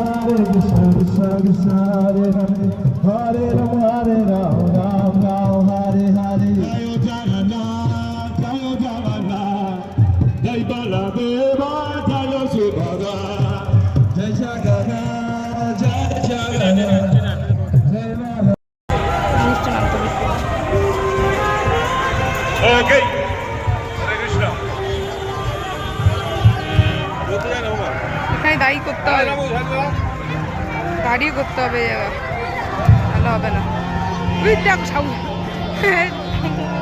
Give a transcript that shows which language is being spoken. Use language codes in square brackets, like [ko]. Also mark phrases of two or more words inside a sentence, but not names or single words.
[sa] Krishna Krishna Hare Hare Hare Ram Ram Ram Hare Hare Jayo Jagannath Jai Baladeva Jayo Subhadra Jai Jagannath Jai Jagannath Jai Baladeva Okay. Hare Krishna. [bn] এখানে দাঁড়িয়ে করতে হবে, দাঁড়িয়ে করতে হবে, জায়গা ভালো হবে না। ওই দেখ সাউন্ড